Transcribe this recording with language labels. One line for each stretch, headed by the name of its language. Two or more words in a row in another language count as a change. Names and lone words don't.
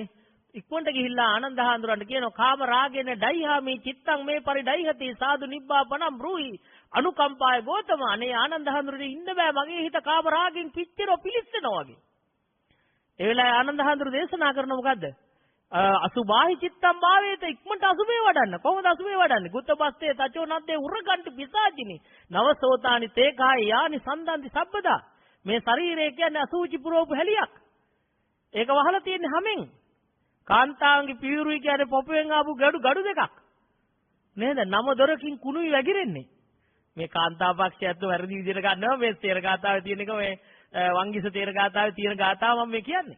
Sinhala: ඉක්මනට ගිහිල්ලා ආනන්ද හාමුදුරන්ට කියනවා
Pali: කාම රාගේන ඩයිහාමි චිත්තං මේ පරිඩයිහති සාදු නිබ්බාපණම් බ්‍රූහි අනුකම්පාය ගෝතම
Sinhala: අනේ ආනන්ද හාමුදුරනේ ඉන්න බෑ මගේ හිත කාම රාගෙන් පිච්චෙනවා පිලිස්සෙනවා වගේ. ඒ වෙලාවේ ආනන්ද හඳුරු දේශනා කරන මොකද්ද?
Pali: අසුභාහි චිත්තම් භාවේත
Sinhala: ඉක්මනට අසුභේ වඩන්න. කොහොමද අසුභේ වඩන්නේ?
Pali: ගුත්තපස්තේ තචෝ නද්දේ උරගන්ටි පිසාචිනි. නවසෝතානි තේකාය යානි සන්දන්ති සබ්බදා.
Sinhala: මේ ශරීරය කියන්නේ අසුචි පුරෝපු හැලියක්. ඒක වහලා තියෙන්නේ හැමෙන්. කාන්තාවන්ගේ පියුරුයි කියන්නේ පොපුවෙන් ආපු ගඩු දෙකක්. නේද? නම දොරකින් කුණුයි වැగిරෙන්නේ. මේ කාන්තා පක්ෂයත් වැරදි විදිහට ගන්නවා. මේ තේර ගාතාවේ තියෙන එක මේ වංගිස තේර ගාතාවේ තියෙන ගාතාව මම මේ කියන්නේ.